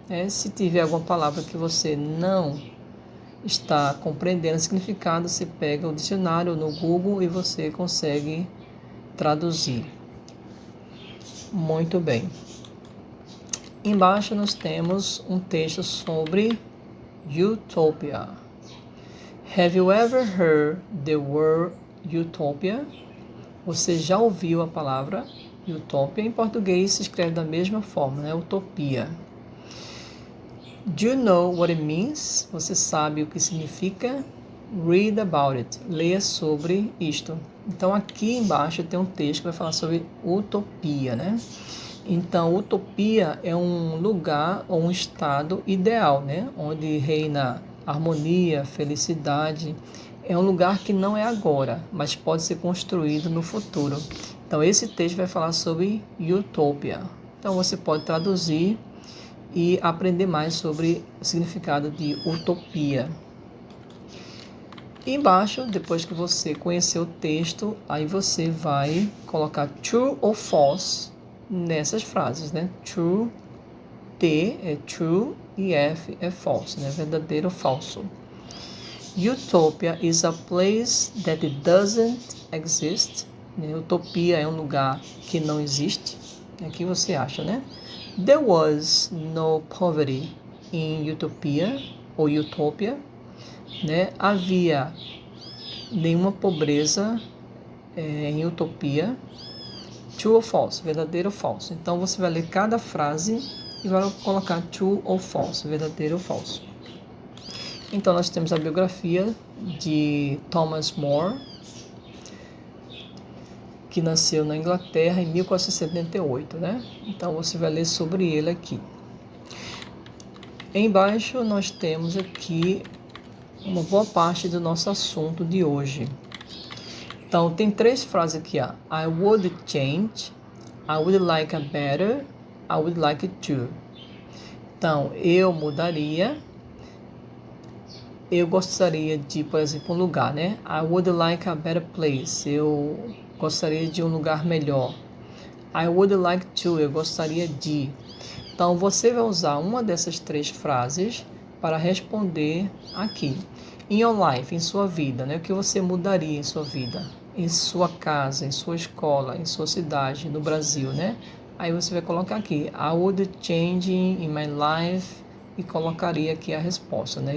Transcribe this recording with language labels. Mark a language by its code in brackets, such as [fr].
[pt] Se tiver alguma palavra que você não está compreendendo o significado, você pega o dicionário no Google e você consegue traduzir. Muito bem. Embaixo nós temos um texto sobre Utopia. [en] Have you ever heard the word utopia? [pt] Você já ouviu a palavra utopia? Em português se escreve da mesma forma, né? Utopia. [en] Do you know what it means? [pt] Você sabe o que significa? [en] Read about it. [pt] Leia sobre isto. Então aqui embaixo tem um texto que vai falar sobre utopia, né? Então, utopia é um lugar ou um estado ideal, né? Onde reina harmonia, felicidade. É um lugar que não é agora, mas pode ser construído no futuro. Então, esse texto vai falar sobre utopia. Então, você pode traduzir e aprender mais sobre o significado de utopia. E embaixo, depois que você conhecer o texto, aí você vai colocar true ou false nessas frases, né? True, T é true e F é false, né? Verdadeiro ou falso. [en] Utopia is a place that it doesn't exist. [pt] Né? Utopia é um lugar que não existe. É o que você acha, né? [en] There was no poverty in Utopia ou Utopia. [pt] Né? Havia nenhuma pobreza em Utopia. True ou false, verdadeiro ou falso. Então você vai ler cada frase e vai colocar true ou false, verdadeiro ou falso. Então nós temos a biografia de Thomas More, que nasceu na Inglaterra em 1478, né? Então você vai ler sobre ele aqui. Embaixo nós temos aqui uma boa parte do nosso assunto de hoje. Então, tem 3 frases aqui, ó. [en] I would change, I would like a better, I would like to. [pt] Então, eu mudaria, eu gostaria de, por exemplo, um lugar, né? [en] I would like a better place, [pt] eu gostaria de um lugar melhor. [en] I would like to, [pt] eu gostaria de. Então, você vai usar uma dessas 3 frases para responder aqui. [en] In your life, [pt] em sua vida, né? O que você mudaria em sua vida? Em sua casa, em sua escola, em sua cidade, no Brasil, né? Aí você vai colocar aqui, [en] I would change in my life, [pt] e colocaria aqui a resposta, né?